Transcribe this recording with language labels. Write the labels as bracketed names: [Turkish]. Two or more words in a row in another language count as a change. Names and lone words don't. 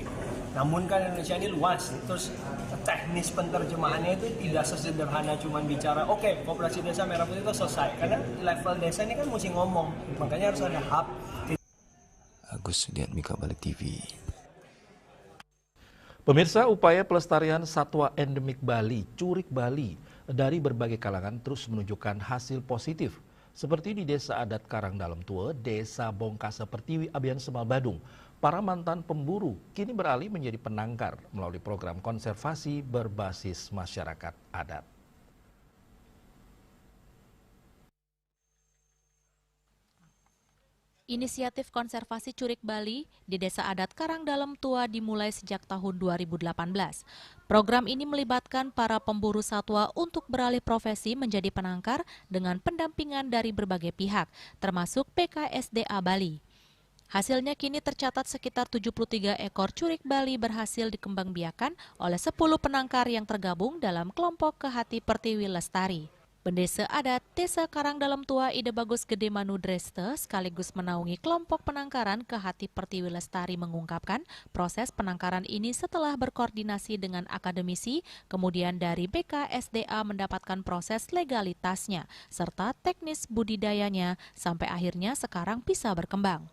[Indonesian] Namun kan Indonesia ini luas, terus teknis penerjemahannya itu tidak sesederhana cuman bicara oke, koperasi desa merah putih itu selesai. Karena level desa ini kan mesti ngomong, makanya harus ada hub. Agus Sudiatmika, Balik TV. Pemirsa, upaya pelestarian satwa endemik Bali, curik Bali, dari berbagai kalangan terus menunjukkan hasil positif. Seperti di Desa Adat Karangdalam Tua, Desa Bongkasa Pertiwi, Abian Semal Badung, para mantan pemburu kini beralih menjadi penangkar melalui program konservasi berbasis masyarakat adat. Inisiatif konservasi curik Bali di Desa Adat Karangdalam Tua dimulai sejak tahun 2018. Program ini melibatkan para pemburu satwa untuk beralih profesi menjadi penangkar dengan pendampingan dari berbagai pihak, termasuk PKSDA Bali. Hasilnya kini tercatat sekitar 73 ekor curik Bali berhasil dikembangbiakan oleh 10 penangkar yang tergabung dalam kelompok Kehati Pertiwi Lestari. Pendesa adat Desa Karangdalam Tua Ide Bagus Gede Manu Dreste sekaligus menaungi kelompok penangkaran Kehati Pertiwi Lestari mengungkapkan proses penangkaran ini setelah berkoordinasi dengan akademisi, kemudian dari BKSDA mendapatkan proses legalitasnya serta teknis budidayanya sampai akhirnya sekarang bisa berkembang.